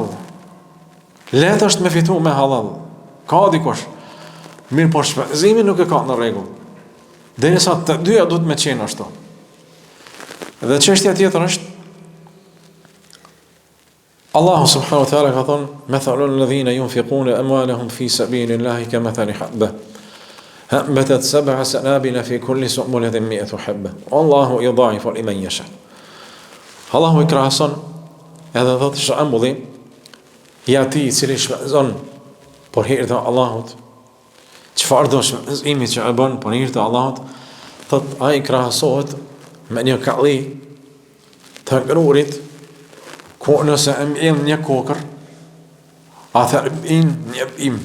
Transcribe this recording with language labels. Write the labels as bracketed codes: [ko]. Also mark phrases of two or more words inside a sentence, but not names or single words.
[sq] Letë është me fitu me halal. Ka dikush. Mirë po shpenzimi nuk e ka në rregull. Derisa të dyja duhet me qenë ashtu. Dhe çështja tjetër është Allahu [ar] سبحانه وتعالى [sq] ka thonë [ar] مثل الذين ينفقون أموالهم في سبيل الله كمثل حبة أنبتت سبع سنابل في كل سنبلة مائة حبة والله يضاعف لمن يشاء. [sq] Allahu i krahason edhe thotë shembulli i ati i cili shpenzon për hir të Allahut, çfarë do shpenzimi që e bën për hir të Allahut, thot ai krahasohet me një kalli të ngrurit, ku nëse e mbjell një kokër, atëherë bën një bim.